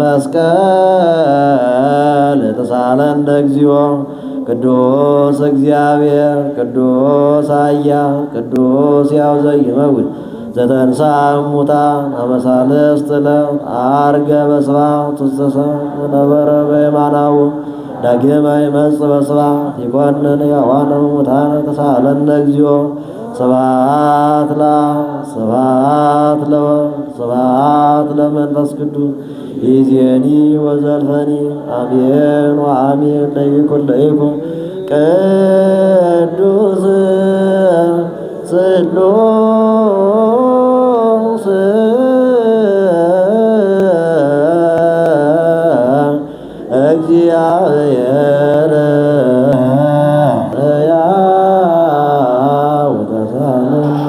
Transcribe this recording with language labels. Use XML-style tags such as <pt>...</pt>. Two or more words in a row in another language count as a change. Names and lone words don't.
<gez>መስቀል ተሳለነ እግዚኦ ቅዱስ እግዚአብሔር ቅዱስ ኃያል ቅዱስ ሕያው ዘይመውት ዘተንሥአ እሙታን አመ ሣልስት ዕለት ዐርገ በስብሐት ውስተ ሰማይ ወነበረ በየማናሁ ዳግመ ይመጽእ በስብሐት ይኰንን ሕያዋነ ወሙታነ ተሳሃለነ እግዚኦ ስብሐት ለአብ ስብሐት ለወልድ ስብሐት ለመንፈስ ቅዱስ ይእዜኒ ወዘልፈኒ አሜን ወአሜን ለይኩን ቅዱስ ስሉስ እግዚአብሔር ሕያው ወተሳለ</gez>